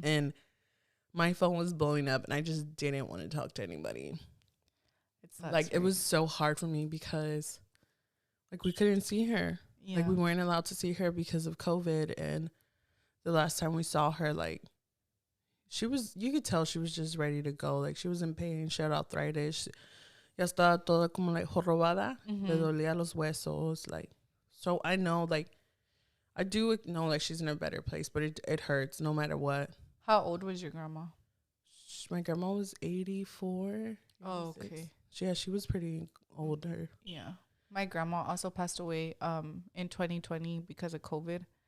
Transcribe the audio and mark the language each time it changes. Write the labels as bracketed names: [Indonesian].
[English] And my phone was blowing up and I just didn't want to talk to anybody. Like it was so hard for me because like we couldn't see her. Yeah. Like we weren't allowed to see her because of COVID. And the last time we saw her, like you could tell she was just ready to go. Like she was in pain. She had arthritis. [Spanish] Ya estaba toda como like jorobada. Le dolía los huesos. [English] Like, so I know, like, I do know, like, she's in a better place, but it hurts no matter what. How old was your grandma? My grandma was 84. Oh, 86. okay. Yeah, she was pretty older. Yeah. My grandma also passed away in 2020 because of COVID.